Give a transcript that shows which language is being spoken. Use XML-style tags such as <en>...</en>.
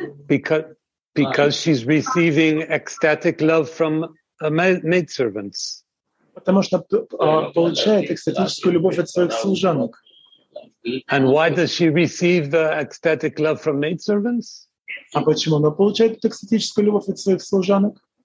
<en>Because she's receiving ecstatic love from maidservants.</en> <ru>Потому что получает экстатическую любовь от своих служанок.</ru> <en>And why does she receive the ecstatic love from maidservants?</en> <ru>А почему она получает экстатическую любовь от своих служанок?</ru>